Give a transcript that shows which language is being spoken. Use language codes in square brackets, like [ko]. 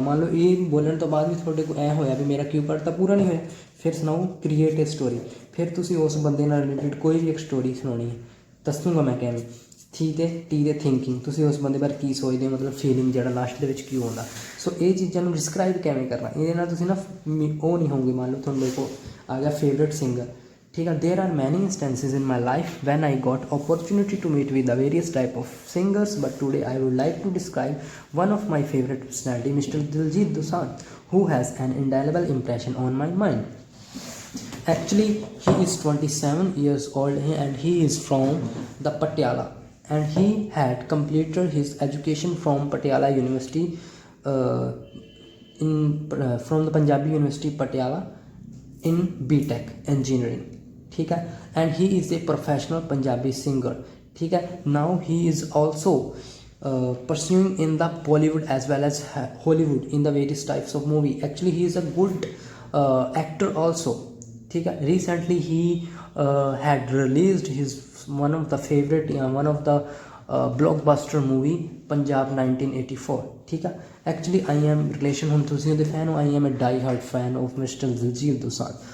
[pa] ਮੰਨ ਲਓ ਇਹ ਬੋਲਣ ਤੋਂ ਬਾਅਦ ਵੀ ਤੁਹਾਡੇ ਕੋਲ ਐਂ ਹੋਇਆ ਵੀ ਮੇਰਾ ਕਿਊ ਕਾਰਡ ਤਾਂ ਪੂਰਾ ਨਹੀਂ ਹੋਇਆ, ਫਿਰ ਸੁਣਾਓ [en] Create a story. [pa] ਫਿਰ ਤੁਸੀਂ ਉਸ ਬੰਦੇ ਨਾਲ ਰਿਲੇਟਿਡ ਕੋਈ ਵੀ ਇੱਕ ਸਟੋਰੀ ਸੁਣਾਉਣੀ ਹੈ, ਦੱਸੂਗਾ ਮੈਂ ਕਿਵੇਂ। ਟੀ ਦੇ ਥਿੰਕਿੰਗ, ਤੁਸੀਂ ਉਸ ਬੰਦੇ ਬਾਰੇ ਕੀ ਸੋਚਦੇ ਹੋ, ਮਤਲਬ ਫੀਲਿੰਗ ਜਿਹੜਾ ਲਾਸਟ ਦੇ ਵਿੱਚ ਕੀ ਆਉਂਦਾ। ਸੋ ਇਹ ਚੀਜ਼ਾਂ ਨੂੰ ਡਿਸਕਰਾਈਬ ਕਿਵੇਂ ਕਰਨਾ, ਇਹਦੇ ਨਾਲ ਤੁਸੀਂ ਨਾ ਉਹ ਨਹੀਂ ਹੋਊਗੇ। ਮੰਨ ਲਓ ਤੁਹਾਨੂੰ ਦੇਖੋ ਆ ਗਿਆ ਫੇਵਰੇਟ ਸਿੰਗਰ। [hi] ठीक है, [en] There are many instances in my life when I got opportunity to meet with the various type of singers, but today I would like to describe one of my favourite personality, mister Diljit Dosanjh, who has an indelible impression on my mind। Actually he is 27 years old and he is from the Patiala and he had completed his education from Patiala University from the Punjabi University Patiala in BTech engineering। [hi] ठीक है, [en] and he is a professional Punjabi singer। ठीक है, now he is also pursuing in the Bollywood as well as Hollywood in the various types of movie। Actually he is a good actor also। [hi] ठीक है, [en] recently he had released his one of the blockbuster movie Punjab 1984 ਠੀਕ ਆ। Actually I am relation [pa] ਹੁਣ ਤੁਸੀਂ ਉਹਦੇ fan ਹੋ, [en] I am a die hard fan of mister Diljit Dosanjh.